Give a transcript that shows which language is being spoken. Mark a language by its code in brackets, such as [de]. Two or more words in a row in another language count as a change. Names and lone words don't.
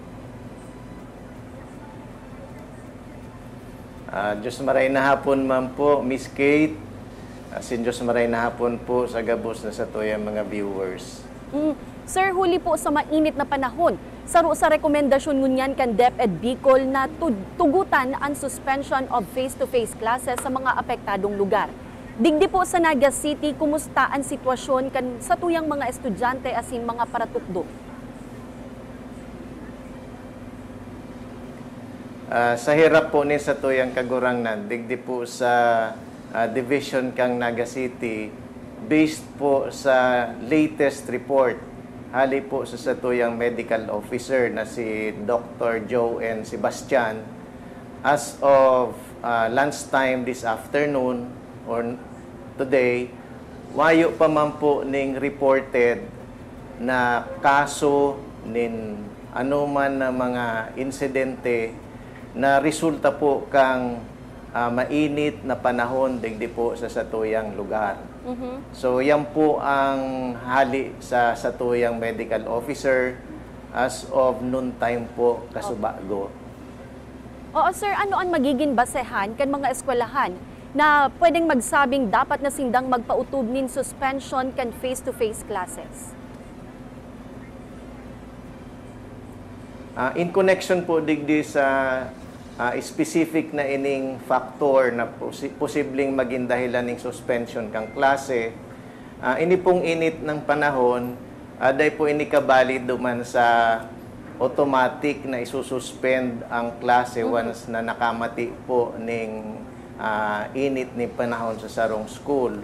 [bik] Diyos maray na hapon, ma'am po, Miss Kate. Sin Diyos maray na hapon po sa gabos na sa tuyang mga viewers. Sir, huli po sa mainit na panahon, saro sa rekomendasyon ngunyan kan DepEd Bicol na tugutan ang [en] suspension of face-to-face classes [bik] sa mga apektadong lugar. Digdi po sa Naga City, kumusta ang sitwasyon kan sa tuyang mga estudyante asin mga paratukdo? Sa hirap po ni sa tuyang kagurangnan, digdi po sa division kang Naga City, based po sa [en] latest report, [bik] hali po sa satuyang medical officer na si Dr. [en] Joanne Sebastian, as of lunchtime this afternoon or today, [bik] wayo pa man po ning reported na kaso nin anuman na mga insidente na resulta po kang mainit na panahon digdi po sa satuyang lugar. So yan po ang hali sa satuyang medical officer [en] as of noon time [bik] po kasubago. Oo sir, ano ang magiging basehan kan mga eskwelahan na pwedeng magsabing dapat na sindang magpautub nin suspension kan [en] face-to-face classes? In connection [bik] po digdi sa specific na ining factor na posibleng maging dahilan ng suspension kang klase, ini pong init ng panahon, dahil po ini kabalid duman sa automatic na isususpend ang klase once na nakamati po ning init ni panahon sa sarong school.